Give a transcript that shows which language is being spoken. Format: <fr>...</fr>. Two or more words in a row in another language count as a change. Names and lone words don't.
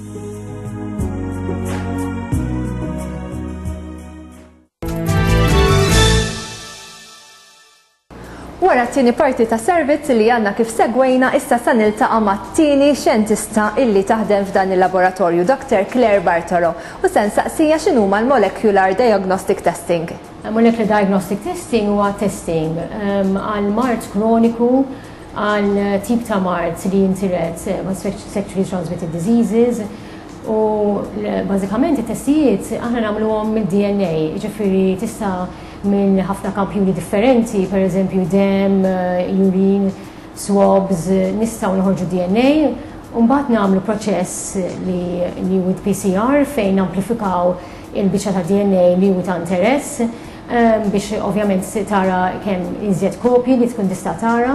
<mt>Wara t-tieni parti ta' servizz li għandna kif segwejna issa sa niltaqa' mat-tieni xjentista illi taħdem f'dan il-laboratorju, Dr. Claire Bartolo, u se nsaqsija x'inhuma l-</mt> <en>molecular diagnostic testing. Molecular diagnostic testing</en> <mt>huwa testing għal mart kroniku, għal tip ta' mart li jintiret sexually</mt> <en>transmitted diseases</en> <mt>u bażikament it-testijiet aħna nagħmluhom mid-DNA, jiġifieri tista' minn ħafna kampjuni differenti, pereżempju demm, urine, swabs, nistgħu noħorġu DNA u mbagħad nagħmlu proċess li with PCR fejn amplifikaw il-biċċa ta' DNA li hu ta' interess biex ovvjament tara kemm iżjed kopji li tkun tista' tara.</mt>